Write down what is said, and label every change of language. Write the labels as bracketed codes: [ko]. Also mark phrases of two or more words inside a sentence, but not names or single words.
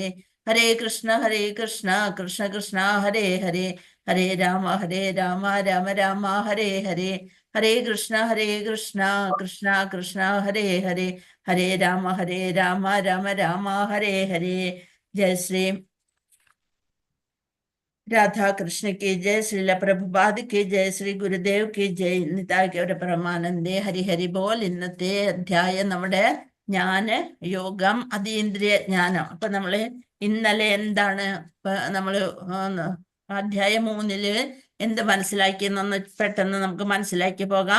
[sa] ഹരേ കൃഷ്ണ കൃഷ്ണ കൃഷ്ണ ഹരേ ഹരേ, ഹരേ രാമ രാമ രാമ ഹരേ ഹരേ. ഹരേ കൃഷ്ണ കൃഷ്ണ കൃഷ്ണ ഹരേ ഹരേ, ഹരേ രാമ രാമ രാമ ഹരേ ഹരേ. [hi] ജയ ശ്രീ രാധാകൃഷ്ണ की जय, श्रील प्रभुपाद की जय, श्री ഗുരുദേവ് की जय, [bn] নিতায় পরমানন্দে। হরি হরি বোল. [ml] ഇന്നത്തെ അധ്യായം നമ്മുടെ യോഗം അതീന്ദ്രിയ ജ്ഞാനം. അപ്പൊ നമ്മള് ഇന്നലെ എന്താണ് നമ്മള് അധ്യായം 3 എന്ത് മനസ്സിലാക്കിയെന്നൊന്ന് പെട്ടെന്ന് നമുക്ക് മനസ്സിലാക്കി പോകാം.